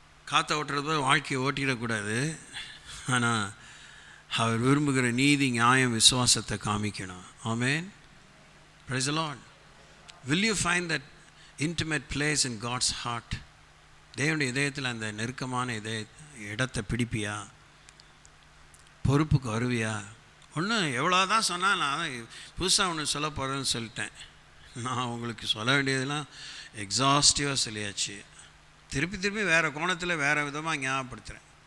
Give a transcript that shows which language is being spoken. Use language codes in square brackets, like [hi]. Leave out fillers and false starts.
[ta] காற்றை ஓட்டுறது போல் வாழ்க்கையை ஓட்டிடக்கூடாது. ஆனால் அவர் விரும்புகிற நீதி, நியாயம், விசுவாசத்தை காமிக்கணும். [en] ஆமென். Praise the Lord. Will you find that intimate place in God's heart? [ta] தேவனுடைய இதயத்தில் அந்த நெருக்கமான இடத்தை பிடிப்பியா? பொறுப்புக்கு வருவியா? ஒன்று எவ்வளோ தான் சொன்னால் நான் புதுசாக ஒன்று சொல்ல போகிறேன்னு சொல்லிட்டேன். நான் உங்களுக்கு சொல்ல வேண்டியதெல்லாம் எக்ஸாஸ்டிவாக சொல்லியாச்சு. திருப்பி திருப்பி வேறு கோணத்தில் வேறு விதமாக ஞாபகப்படுத்துகிறேன்.